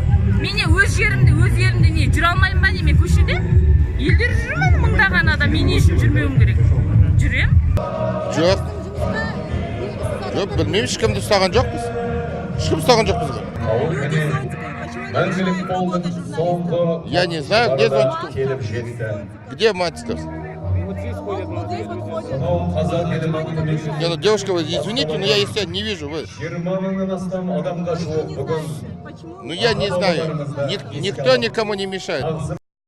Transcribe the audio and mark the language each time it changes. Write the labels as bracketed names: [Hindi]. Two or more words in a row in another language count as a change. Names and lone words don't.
[Kazakh] Мен өз елімде не жүре алмаймын ба, мен көшеде? Елдер жүрмін мыңдаған адам, мен не үшін жүрмеуім керек? Жүрем? Жоқ, білмеймін, ешкімді ұстаған жоқпыз. Ешкім ұстаған жоқ бізге. Мәңгілік полдың соңғы [Russian] Я не знаю, где зонтик. [Kazakh] келіп жетті. [Russian] Где мальчиков? [Kazakh] Сонау қазақ елі маңында [Russian] Не, ну девушка, вы извините, но я если не вижу, вы. [Kazakh] 20 мыңнан астам адамға жуық бүгін [Russian] Ну я не знаю, никто никому не мешает.